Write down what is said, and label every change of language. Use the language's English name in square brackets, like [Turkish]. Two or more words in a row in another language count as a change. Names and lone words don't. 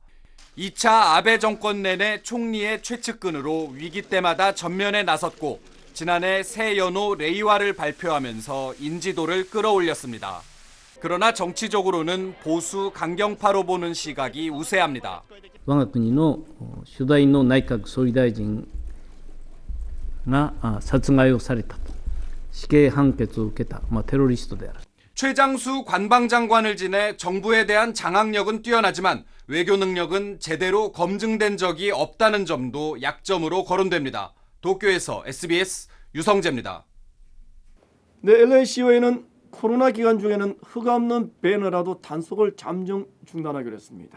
[Korean] 2차 아베 정권 내내 총리의 최측근으로 위기 때마다 전면에 나섰고 지난해 새 연호 레이와를 발표하면서 인지도를 끌어올렸습니다. 그러나 정치적으로는 보수 강경파로 보는 시각이 우세합니다. [Japanese] 我が国の初代の内閣総理大臣が殺害をされたと死刑判決を受けたテロリストである。 [Korean] 최장수 관방장관을 지내 정부에 대한 장악력은 뛰어나지만 외교 능력은 제대로 검증된 적이 없다는 점도 약점으로 거론됩니다. 도쿄에서 SBS 유성재입니다. 네, LA시의회는 코로나 기간 중에는 허가 없는 배너라도 단속을 잠정 중단하기로 했습니다.